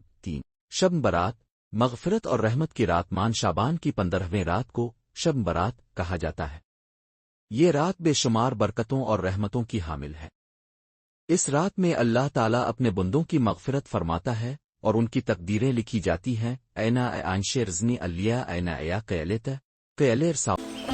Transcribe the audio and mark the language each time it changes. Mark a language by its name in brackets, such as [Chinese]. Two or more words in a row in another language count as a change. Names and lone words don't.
[Urdu] 3 شب برات، مغفرت اور رحمت کی رات۔ مان شعبان کی 15ویں رات کو شب برات کہا جاتا ہے۔ یہ رات بے شمار برکتوں اور رحمتوں کی حامل ہے۔ اس رات میں اللہ تعالیٰ اپنے بندوں کی مغفرت فرماتا ہے اور ان کی تقدیریں لکھی جاتی ہیں۔ اینا آنش رزنی الیا اینا ایا قیلت قیلر